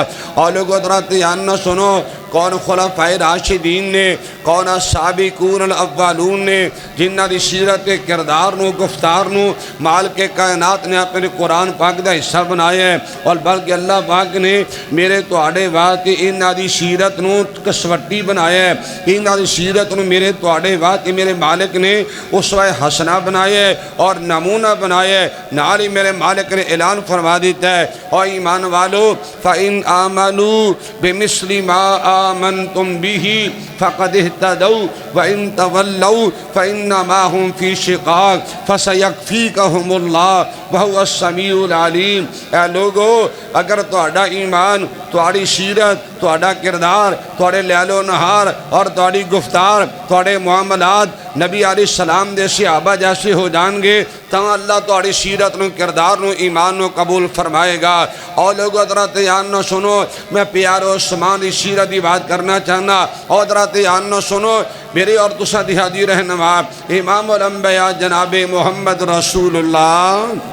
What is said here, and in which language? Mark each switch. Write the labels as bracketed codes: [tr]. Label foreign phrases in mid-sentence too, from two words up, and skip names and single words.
[pa] اور لوگ حضرات یان نہ سنو، کون خلفائے راشدین نے، کون [ar] سابقون الاولون [pa] نے جنہ دی سیرت کردار نو گفتار نو مالک کائنات نے اپنے قرآن پاک دا حصہ بنایا ہے، اور بلکہ اللہ پاک نے میرے توڑے واسطے انہاں دی سیرت نو کسوٹی بنایا ہے، انہاں دی سیرت نو میرے توڑے واسطے میرے مالک نے اسوہ حسنہ بنایا ہے اور نمونہ بنایا ہے۔ نالی میرے مالک نے اعلان فرما دیتا ہے اور ایمان والو [ar] فَإِنْ آمَنُوا بِمِثْلِ مَا آمنتم به فقد اهتدوا وإن تولوا فإنما هم في شقاق فسيكفيكهم الله وهو السميع العليم۔ [pa] اے لوگو، اگر تہاڈا ایمان، تہاڈی سیرت، تہاڈا کردار، تہاڈے لیل و نہار اور تہاڈی گفتار، تہاڈے معاملات نبی علیہ السلام دے صحابہ جیسے ہو جان گے تو اللہ تہاڈی سیرت نو کردار نو ایمان نو قبول فرمائے گا۔ اور لوگو حضرات یان نو سنو، میں پیارے عثمان دی سیرت دی بات کرنا چاہنا، اور حضرات یان نو سنو میرے اور تسا دی حاضر رہنما امام الانبیاء جناب محمد رسول اللہ